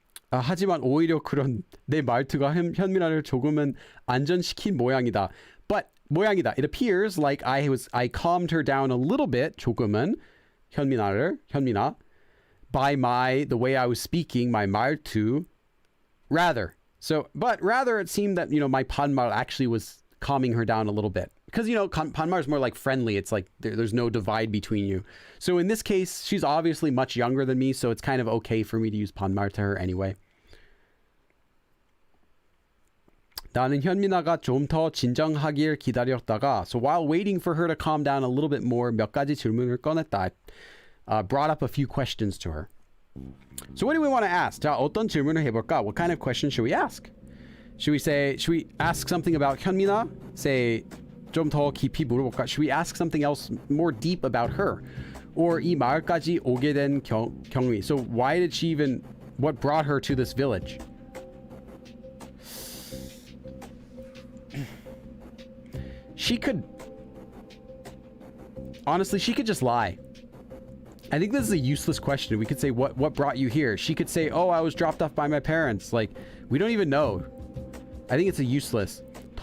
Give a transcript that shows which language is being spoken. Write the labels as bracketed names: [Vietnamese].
[Korean] 하지만 오히려 그런 내 말투가 현민아를 조금은 안전시킨 모양이다. [English] But 모양이다. It appears like I calmed her down a little bit. [Korean] 조금은. [English] 현민아, by the way I was speaking, my 말투, rather. But rather it seemed that, my 반말 actually was calming her down a little bit. Because, 반말 is more like friendly. It's like there's no divide between you. So in this case, she's obviously much younger than me, so it's kind of okay for me to use 반말 to her anyway. [Korean] 나는 현민아가 좀 더 진정하길 기다렸다가, [English] so while waiting for her to calm down a little bit more, [Korean] 몇 가지 질문을 꺼냈다. [English] Brought up a few questions to her. So what do we want to ask? [Korean] 자, 어떤 질문을 해볼까? [English] What kind of questions should we ask? Should we ask something about 현민아? [Korean] Say, 좀 더 깊이 물어볼까? [English] Should we ask something else more deep about her? [Korean] Or 이 마을까지 오게 된 경위. [English] So why did she even, what brought her to this village? She could just lie. I think this is a useless question. We could say, what brought you here? She could say, oh, I was dropped off by my parents. Like, we don't even know. I think it's a useless. 더